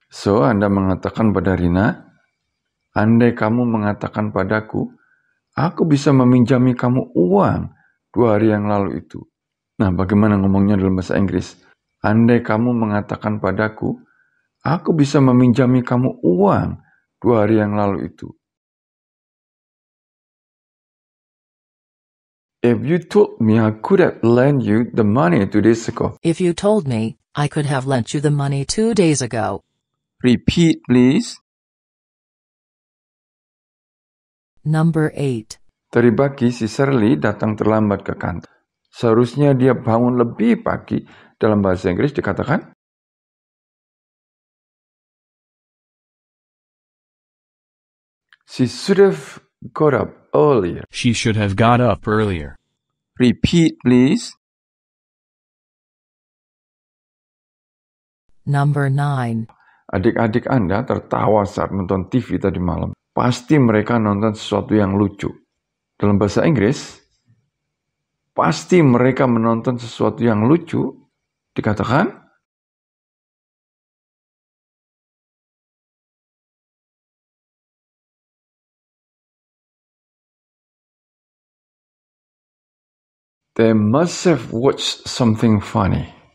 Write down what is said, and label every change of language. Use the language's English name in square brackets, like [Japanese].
[Indonesian] So, Anda mengatakan pada Rina, andai kamu mengatakan padaku, aku bisa meminjami kamu uang 2 hari yang lalu itu. Nah, bagaimana ngomongnya dalam bahasa Inggris? Andai kamu mengatakan padaku, aku bisa meminjami kamu uang 2 hari yang lalu itu. [English] If you told me I could have lent you the money 2 days ago. If you told me, I could have lent you the money 2 days ago. Repeat, please. Number 8. [Indonesian] Tadi pagi si Shirley datang terlambat ke kantor. Seharusnya dia bangun lebih pagi. Dalam bahasa Inggris dikatakan, [English] she should have got up earlier. She should have got up earlier. Repeat, please. Number 9. [Indonesian] Adik-adik Anda tertawa saat nonton TV tadi malam. Pasti mereka nonton sesuatu yang lucu. Dalam bahasa Inggris, pasti mereka menonton sesuatu yang lucu. Dikatakan, [English] they must have watched something funny.